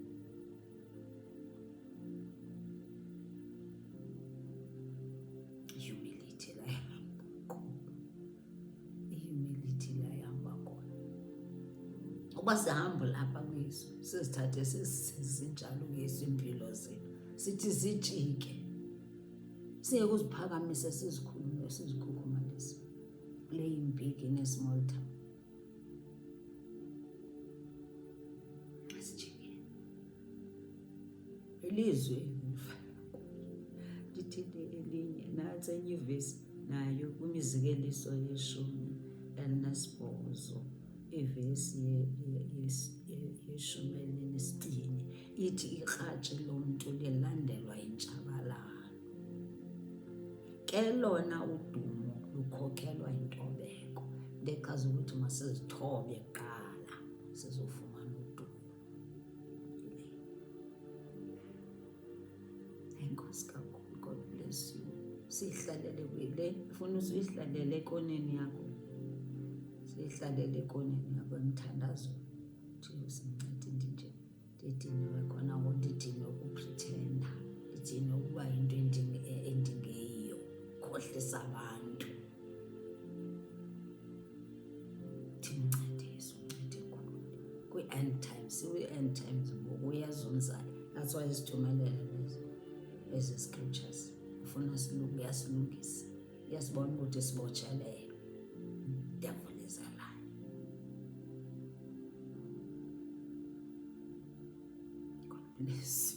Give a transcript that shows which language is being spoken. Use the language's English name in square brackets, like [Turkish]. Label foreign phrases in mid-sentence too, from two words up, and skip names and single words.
[Xhosa] Humility la ihamba khona. Uba sihamba lapha kuYesu, sizithathe sizinjalo kuYesu iimpilo zethu, sithi zijike, siye kuziphakamise, sizikhulume, sizikhukhumalise, [English] playing big in a small town. [Xhosa] Asijike ilizwe lithile elinye, nantsi enye ivesi nayo kwimizekeliso 18, ivesi ye-12 ithi ikratshi lomntu lilandelwa yintshabalalo, ke lona udumo lukhokhelwa yintobeko. Into echaza ukuthi masizithobe kuqala sizofumana udumo. Enkosi kakhulu, [English] God bless you. [Xhosa] Siyihlalele kwile, ufuna usuyihlalele ekoneni yakho, siyihlalele ekoneni yakho emthandazo. Thixo sincede ndinje, ndidiniwe khona ngoku, ndidiniwe ukupritenda, ndidiniwe ukuba yinto endingeyiyo, khohlisa abantu. Thincede Yesu, uncede khulu kwi- [English] end times, [Xhosa] kwi- [English] end times [Xhosa] ngoku uyazonzayo. [English] That's why [Xhosa] sithumelela ezi scriptures. Ufuna uyasilungisa, uyasibona ukuthi sibotshelele. [English] Devil is a lie. God bless.